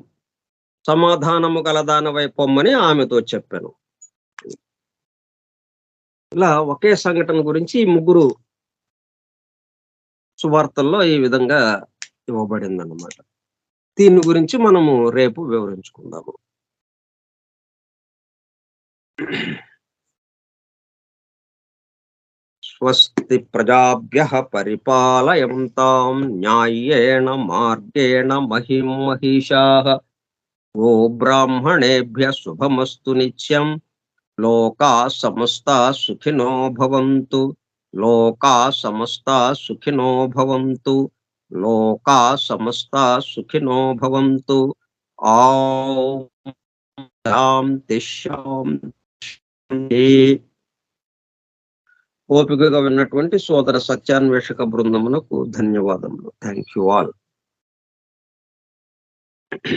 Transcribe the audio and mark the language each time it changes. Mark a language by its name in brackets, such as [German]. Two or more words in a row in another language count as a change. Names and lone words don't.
[Telugu] సమాధానము గల దానవై పొమ్మని ఆమెతో చెప్పాను. ఇలా ఒకే సంఘటన గురించి ఈ ముగ్గురు సువార్తల్లో ఈ విధంగా ఇవ్వబడిందన్నమాట. దీని గురించి మనము రేపు వివరించుకుందాము. [Sanskrit] స్వస్తి ప్రజాభ్యః పరిపాలయంతాం న్యాయేన మార్గేణ మహిం మహిషాః. ఓ బ్రాహ్మణేభ్యః శుభమస్తు నిత్యం. లోకాః సమస్తాః సుఖినో భవంతు. లోకాః సమస్తాః సుఖినో భవంతు. లోకాః సమస్తాః సుఖినో భవంతు. ఓం శాంతి శాంతి. [Telugu] ఓపికగా విన్నటువంటి సోదర సత్యాన్వేషక బృందమునకు ధన్యవాదములు. [English] thank you all. వాసుదేవ.